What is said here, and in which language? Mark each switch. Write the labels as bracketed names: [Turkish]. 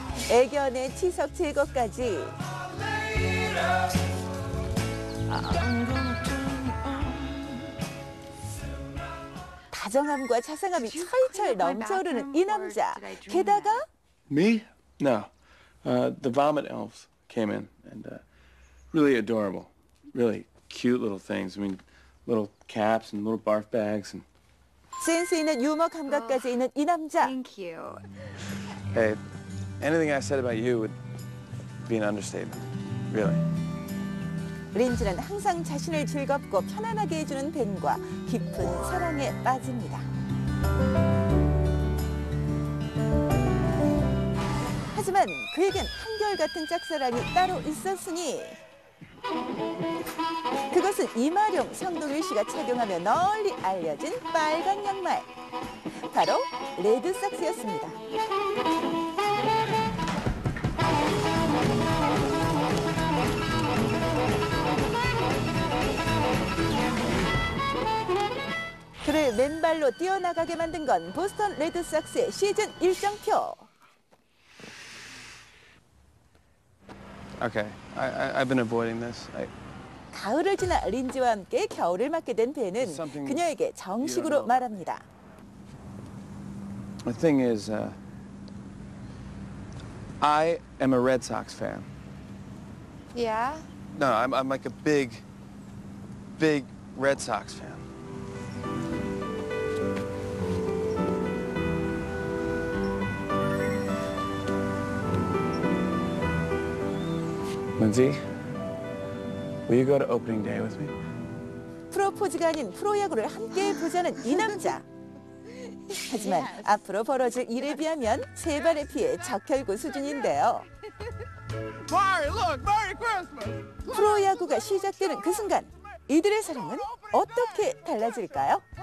[Korean] 애견의 치석 제거까지. 다정함과 자상함이 철철 넘쳐흐르는 이 남자. 게다가 [English] Me? No. The vomit elves came in and really adorable. Really cute little things. I mean, little caps and little barf bags and 센스 있는 유머 감각까지 있는 이 남자. Thank you. hey, anything I said about you would be an understatement. Really. [Korean] 린지는 항상 자신을 즐겁고 편안하게 해주는 벤과 깊은 사랑에 빠집니다. 하지만 그에겐 한결같은 짝사랑이 따로 있었으니 그것은 이마룡 성동일 씨가 착용하며 널리 알려진 빨간 양말. 바로 레드삭스였습니다. 그를 맨발로 뛰어나가게 만든 건 보스턴 레드삭스의 시즌 일정표. [English] Okay, I've been avoiding this. [Korean] 가을을 지나 린지와 함께 겨울을 맞게 된 벤은 그녀에게 정식으로 말합니다. [English] The thing is, I am a Red Sox fan. Yeah? No, I'm like a big Red Sox fan. Lindsay, will you go to opening day with me? [Korean] 프로포즈가 아닌 프로야구를 함께 보자는 이 남자. 하지만 앞으로 벌어질 일에 비하면 세 발의 피해 적혈구 수준인데요. 프로야구가 시작되는 그 순간 이들의 사랑은 어떻게 달라질까요?